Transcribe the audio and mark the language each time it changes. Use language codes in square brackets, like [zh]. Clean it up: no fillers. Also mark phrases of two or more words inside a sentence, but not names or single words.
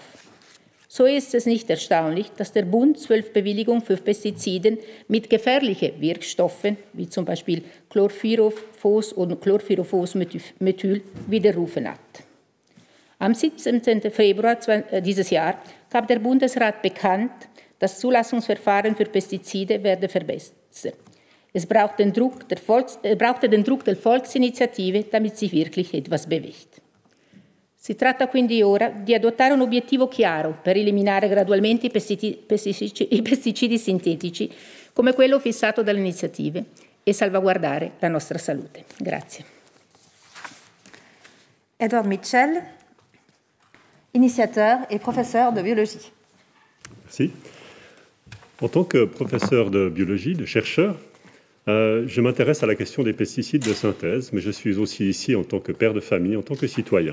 [de] So ist es nicht erstaunlich, dass der Bund 12 Bewilligungen für Pestizide mit gefährlichen Wirkstoffen, wie zum Beispiel Chlorpyrifos und Chlorpyrifos-Methyl, widerrufen hat. Am 17. Februar dieses Jahr gab der Bundesrat bekannt, das Zulassungsverfahren für Pestizide werde verbessert. Es braucht den Druck der Volksinitiative, damit sich wirklich etwas bewegt. [it] Si tratta quindi ora di adottare un obiettivo chiaro per eliminare gradualmente i pesticidi sintetici, come quello fissato dalle iniziative, e salvaguardare la nostra salute. Grazie. [fr] Edward Mitchell, initiateur et professeur de biologie. Merci. En tant que professeur de biologie, de chercheur, je m'intéresse à la question des pesticides de synthèse, mais je suis aussi ici en tant que père de famille, en tant que citoyen.